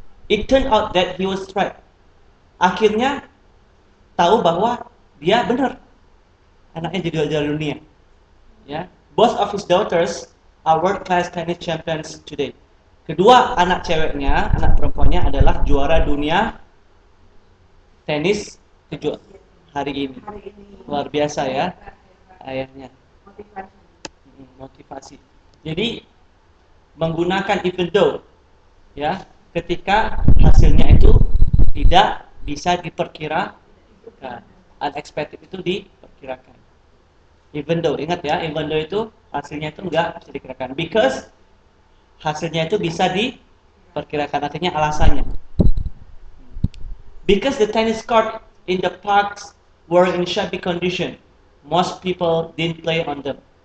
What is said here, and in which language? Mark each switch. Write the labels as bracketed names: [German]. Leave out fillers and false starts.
[English] It turned out that he was right. [Indonesian] Akhirnya tahu bahwa dia benar, anaknya jadi juara dunia ya. [English] Both of his daughters are world class tennis champions today. [Indonesian] Kedua anak ceweknya, anak perempuannya adalah juara dunia tenis hari ini. Luar biasa ya. ayahnya. Motivasi. Motivasi. Jadi menggunakan even though, ya, ketika hasilnya itu tidak bisa diperkirakan, unexpected itu diperkirakan. Even though, ingat ya, even though itu hasilnya itu enggak bisa diperkirakan, because hasilnya itu bisa diperkirakan, artinya alasannya. [English] Because the tennis court in the parks were in shabby condition, most people didn't play on them.